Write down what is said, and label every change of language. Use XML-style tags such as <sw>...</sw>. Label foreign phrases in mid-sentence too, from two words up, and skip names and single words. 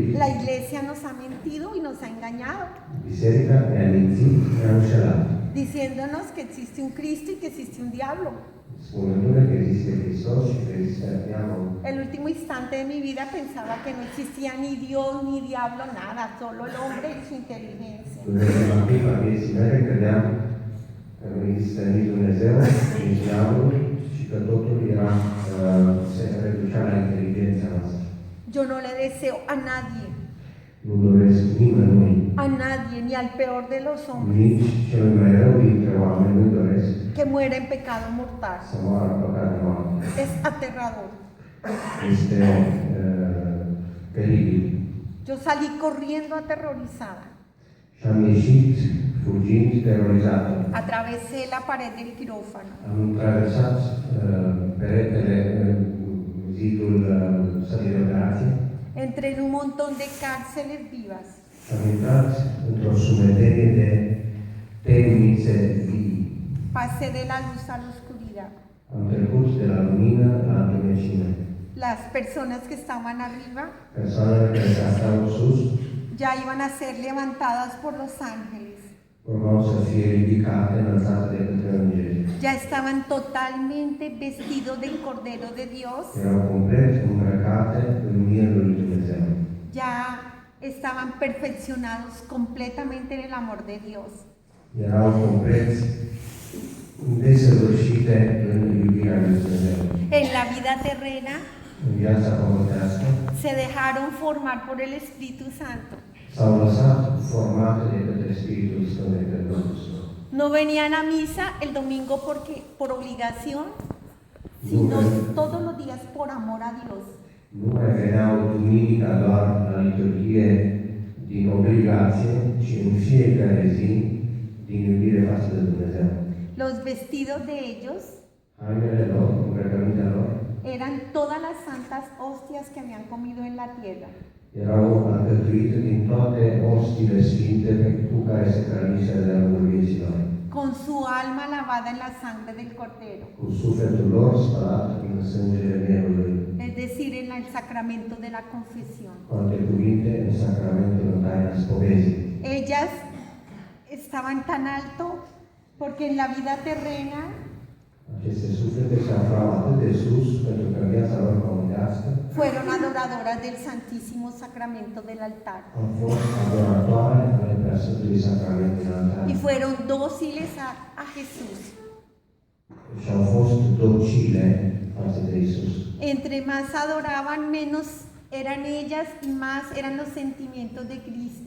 <es>la iglesia nos ha mentido y nos ha engañado,</es> <ro>biserica ne-a mințit, ne-a înșelat,</ro> <es>diciéndonos que existe un Cristo y que existe un diablo.</es> <ro>spunându-ne că există Hristos și că există diavol.</ro> <es>El último instante de mi vida pensaba que no existía ni Dios ni diablo, nada, solo el hombre y su inteligencia.</es> <ro>În ultima vieții mele credeam că nu există nici Dumnezeu, nici diavolul și că totul era, se reducea la inteligența noastră.</ro> <es>Yo no le deseo a nadie,</es> <ro>Nu doresc nimănui,</ro> <es>ni al peor de los hombres,</es> <ro>nici celui mai rău dintre oameni, nu doresc</ro> <es>que muera en pecado mortal.</es> <ro>să moară în păcat de moarte.</ro> <es>Es aterrador.</es> <ro>Este peribil.</ro> <es>Yo salí corriendo aterrorizada.</es> <ro>Și am ieșit fugind, terorizată.</ro> <es>Atravesé la pared del quirófano.</es> <ro>Am traversat peretele, zidul sălii de operație.</ro> <es>Entré en un montón de cárceles vivas.</es> <ro>Și am intrat într-o sumedenie de temnițe vii.</ro> <es>Pasé de la luz a la oscuridad.</es> <ro>Am trecut de la lumină la întunecime.</ro> <es>Las personas que estaban arriba</es> <ro>Persoanele care se aflau sus</ro> <es>ya iban a ser levantadas por los ángeles.</es> <ro>urmau să fie ridicate, înălțate de către îngeri.</ro> <es>Ya estaban totalmente vestidos del Cordero de Dios.</es> <ro>Erau complet îmbrăcate în mielul lui Dumnezeu.</ro> <es>Ya estaban perfeccionados completamente en el amor de Dios.</es> <ro>Erau complet desăvârșite în iubirea lui Dumnezeu.</ro> <es>En la vida terrena</es> <ro>În viața pământească</ro> <es>se dejaron formar por el Espíritu Santo.</es> <ro>s-au lăsat formate de către Spiritul Sfânt, de către Duhul Sfânt.</ro> <es>No venían a misa el domingo porque por obligación, sino todos los días por amor a Dios.</es> <ro>Nu mai veneau duminica doar la liturghie din obligație, ci în fiecare zi din iubire față de Dumnezeu.</ro> <es>Los vestidos de ellos</es> <ro>Hainele lor, îmbrăcămintea lor,</ro> <es>eran todas las santas hostias que habían comido en la tierra.</es> <ro>erau alcătuite din toate ostiile sfinte cu care se hrănise de lungul vieții lor.</ro> <es>Con su alma lavada en la sangre del Cordero,</es> <ro>Cu sufletul lor spălat în sângele mielului.</ro> <es>es decir, en el sacramento de la confesión.</es> <ro>Cu alte cuvinte, în sacramentul în taina spovezii.</ro> <es>Ellas estaban tan alto porque en la vida terrena</es> <ro>Aceste suflete se aflau atât de sus, pentru că în viața lor pământească</ro> <es>fueron adoradoras del Santísimo Sacramento del altar</es> <ro>au fost adoratoare ale Preasfântului Sacrament din altar</ro> <es>y fueron dóciles a Jesús.</es> <ro>și au fost docile față de Isus.</ro> <es>Entre más adoraban, menos eran ellas y más eran los sentimientos de Cristo.</es>